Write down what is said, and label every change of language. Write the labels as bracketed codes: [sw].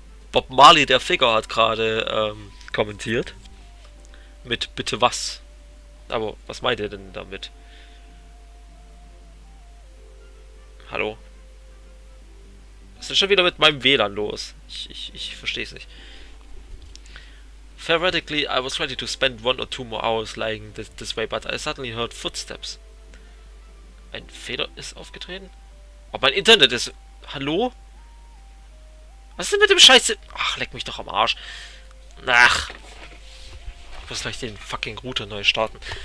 [de] Bob Marley, der Ficker, hat gerade kommentiert. Mit bitte was? Aber was meint er denn damit? Hallo? Was ist schon wieder mit meinem WLAN los? Ich verstehe es nicht. [en] Theoretically, I was ready to spend 1 or 2 more hours lying this way, but I suddenly heard footsteps. [de] Ein Fehler ist aufgetreten? Oh, mein Internet ist... Hallo? Was ist denn mit dem Scheiße? Ach, leck mich doch am Arsch. Ach. Ich muss gleich den fucking Router neu starten.